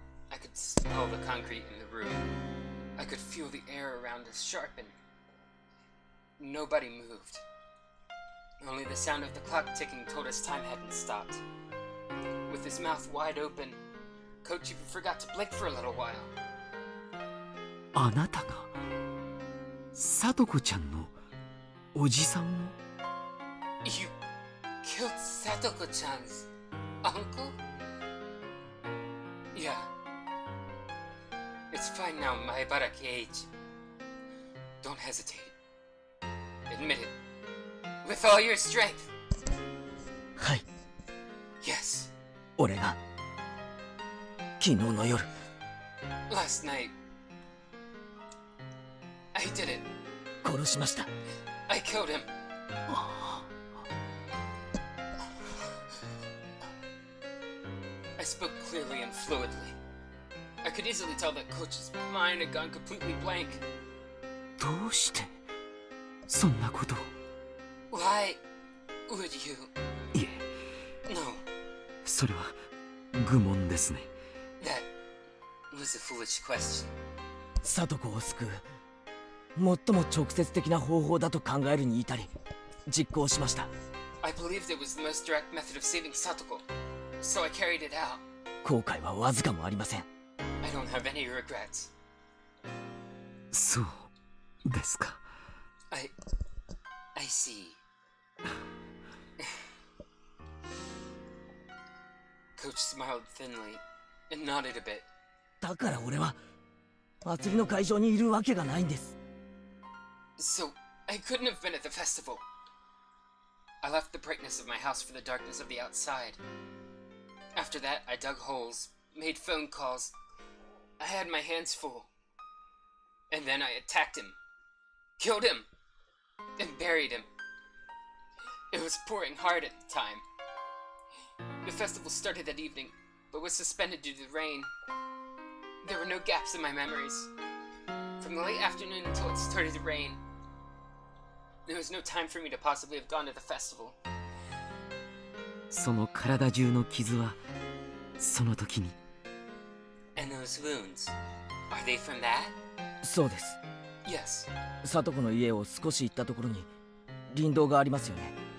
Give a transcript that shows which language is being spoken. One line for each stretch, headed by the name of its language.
English: I could smell the concrete in the room. I could feel the air around us sharpen. Nobody moved. Only the sound of the clock ticking told us time hadn't stopped. With his mouth wide open, Coach even forgot to blink for a little while.
Japanese: あなたが聡子ちゃんのおじさんを
English: You killed Satoko-chan's uncle? Yeah. It's fine now, Maebaraki age. Don't hesitate. Admit it. With all your strength.
Japanese: はい。
English: Yes.
Japanese: 俺が昨日の夜
English: Last night. I did it.
Japanese: 殺しました。
English: I killed him. I spoke clearly and fluidly. I could easily tell that Coach's mind had gone completely blank.
Japanese: どうしてそんなことを。
English: Why would you?
Japanese: いえ、
English: No,
Japanese: それは愚問ですね。
English: that was a foolish question.
Japanese: 聡子を救う最も直接的な方法だと考えるに至り実行しました。
English: I believed it was the most direct method of saving Satoko, so I carried it out.
Japanese: 後悔はわずかもありません。
English: I don't have any regrets.
Japanese: そうですか。
English: I see. Coach smiled thinly and nodded a bit.
Japanese: だから俺は祭りの会場にいるわけがないんです。
English: So, I couldn't have been at the festival. I left the brightness of my house for the darkness of the outside. After that, I dug holes, made phone calls. I had my hands full. And then I attacked him, killed him, and buried him. It was pouring hard at the time. The festival started that evening, but was suspended due to the rain. There were no gaps in my memories. From the late afternoon until it started to rain, there was no time for me to possibly have gone to the festival.
Japanese: その体中の傷はその時に。
English: And those wounds, are they from that?
Japanese: そうです。
English: Yes.
Japanese: 聡子の家を少し行ったところに林道がありますよね。